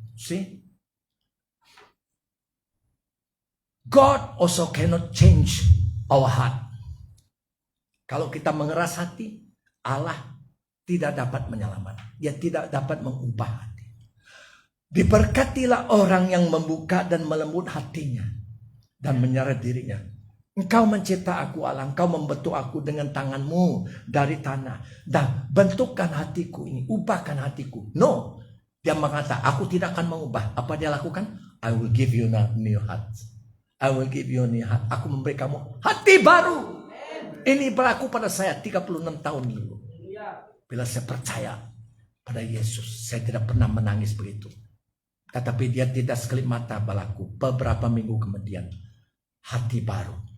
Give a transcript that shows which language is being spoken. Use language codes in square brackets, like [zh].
[en] See, God also cannot change our heart. [ms] Kalau kita mengeras hati, Allah tidak dapat menyelamatkan. Dia tidak dapat mengubah hati. Diberkatilah orang yang membuka dan melembut hatinya dan menyerah dirinya. Engkau mencipta aku Allah, engkau membentuk aku dengan tanganmu dari tanah. Dan bentukkan hatiku ini, ubahkan hatiku. [en] No, [ms] dia mengatakan aku tidak akan mengubah. Apa dia lakukan? [en] I will give you a new heart. I will give you a new heart. [ms] Aku memberi kamu hati baru. Ini berlaku pada saya 36 tahun dulu. Bila saya percaya pada Yesus, saya tidak pernah menangis begitu. Tetapi dia tidak sekelip mata berlaku. Beberapa minggu kemudian, hati baru.